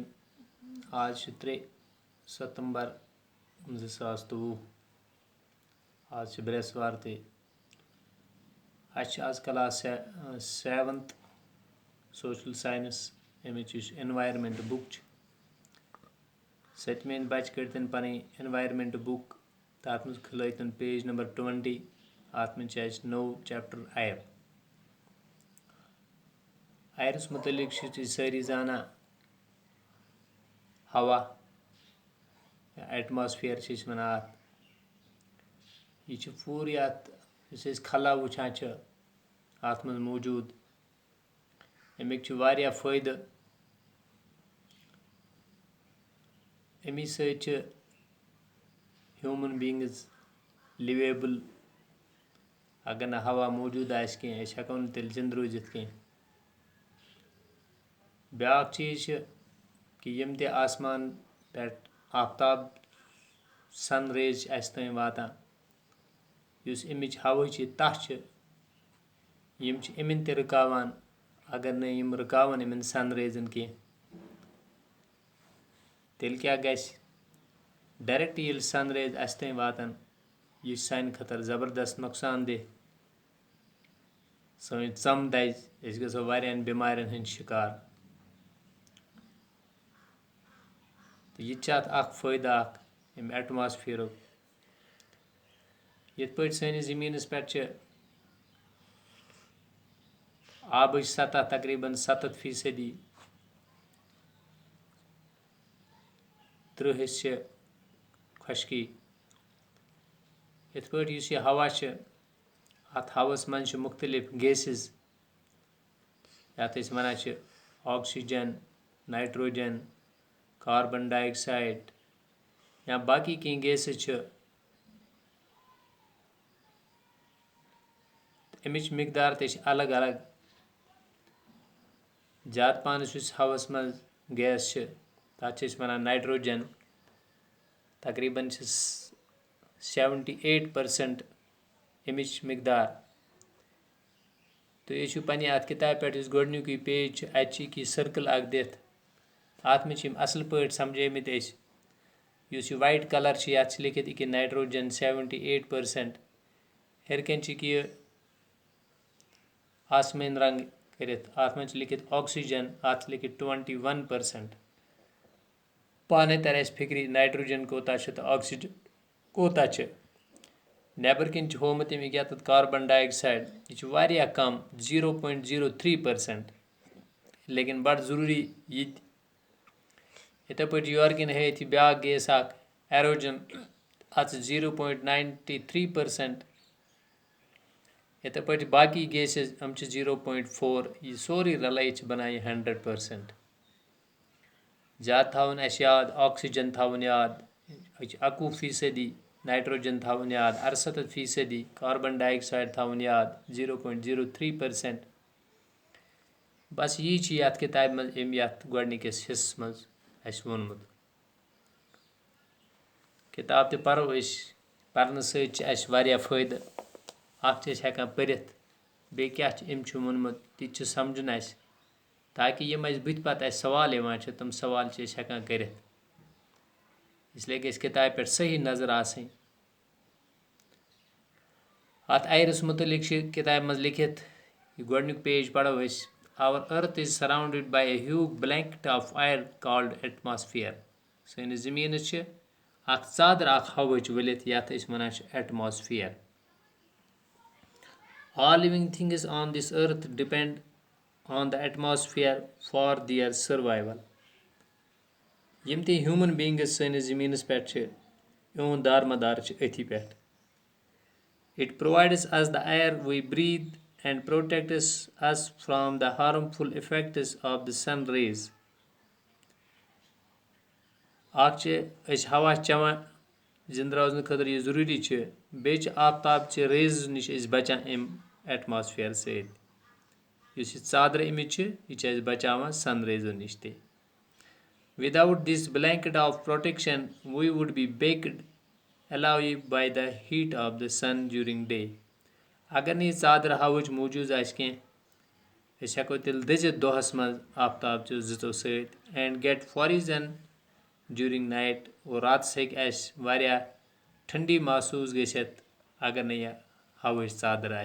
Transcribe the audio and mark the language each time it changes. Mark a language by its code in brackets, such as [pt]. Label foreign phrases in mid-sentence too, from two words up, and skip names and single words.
[hi] आज 3 सितंबर 2023। [ks] आज बृहस्वार ते आज [en] class 7th social science [ks] अमिच [en] environment book 7th [ks] बच्चे कड़तन पन [en] environment book [ks] तथ मज खिलतन [en] page number 20. [ks] अत मे नो चैप्टर आयर। आयरस मुतलिक सारी जाना हवा एटमॉस्फेयर वन अत यह पूरी अत खला वुचान अत मज मौजूद अमिक वारिया फ़ायदे। अमी सच [en] human beings livable. [ks] अगर न हवा मौजूद कह हेको न तेल जिंद रूजित कह। ब्या चीज़ कि यम ते आसमान पे आफ्ताब [en] sun rays [ks] तम वातान युस अमिच हवा तह यम इमन ते रुकावान। अगर न यम रुकावन इमन सन रेजन कह तेल क्या गस डायरेक्ट ये [en] sun rays [ks] तम वातान यह सान खतर ज़बरदस्त नुकसान दे। सन चम दज गो वारियान बीमारियन हंद शिकार। तो यह फ़ायदा अम एटमॉस्फेयर ये सैनिस ज़मीनस पे आबच सतह तकरीबन 70% 30 खुशकी। इत पे यह हवा अत हवस मज मुख्तलिफ गैसेस ये वन ऑक्सीजन, नाइट्रोजन, [en] carbon dioxide [ks] या बाकी कह गैसेस अमिच मिकदार ते अलग अलग। ज़्यादा पानस हवस मज गैस तथ वन नाइट्रोजन तकरीबन 78% अमिच मिकदार। तो ये पे अत किताब पे गोडनुक पेज अत सर्कल दिथ अत मे असल पे समझामित युस [en] white colour [ks] ये लिखित कि नाइट्रोजन 78%। हेरकन यह आसमान रंग करित अत मे लिखित ऑक्सीजन अत लिखित 21%। पाने तर फिक्री नाइट्रोजन कोता तो ऑक्सीजन कोता। नबर कन होमुत अमिक ये [en] carbon dioxide [ks] यह कम 0.03%। लेकिन बड़ जरूरी इथे पे योरकन है ब्या गैस एरोजन अत 0.93%। इथे पे बाकी गैसेस हम 0.4। यह सोरी रल बना 100%। ज़्यादा थवन याद ऑक्सीजन थवन याद 21%, नाइट्रोजन थवन याद 68%, [en] carbon dioxide [ks] थवन याद 0.03%। बस यह ये किताब मज गोडनिकस हिस्स मज वोनमुत। किताब तो पढ़ो पर्न सत्य फ़ायदे हेकान पढ़ित बे क्या वोनमुत ति समझुन ताकि यम बुत पत सवाल तम सवाल हेकान करित। इसलिए गई किताब पे सही नजर आसनी। अत आयरस मुतलिक किताब मज लिखित गोडनुक पेज पढ़ो [en] our earth is surrounded by a huge blanket of air called atmosphere. [ks] सैनिस जमीन चादर हवा वलित यथ वन एटमॉस्फेयर। [en] All living things on this earth depend on the atmosphere for their survival. [ks] यम ते [en] human beings [ks] सैनिस जमीनस पे इहुंद दारमदार अथी पे। [en] It provides us the air we breathe and protects us from the harmful effects of the sun rays. [ks] हवा चवान जिंद रोजन खतर यह जरूरी बे आफ्ताब रेज नश बचान अम एटमॉस्फेयर सत चादर अमिच यह बचावान सन रेजो नश ते। [en] Without this blanket of protection, we would be baked alive by the heat of the sun during day. [ks] अगर नहीं चादर हवच मौजूद कह أسۍ ہٮ۪کو تیٚلہِ دٔزِتھ دۄہَس منٛز آفتاب چو زٕژو سۭتۍ [en] and get freezing during night or [ks] راتَس ہیٚکہِ اَسہِ واریاہ ٹھنڈی محسوٗس گٔژھِتھ اگر نہٕ یہِ ہوہٕچ ژادر آسہِ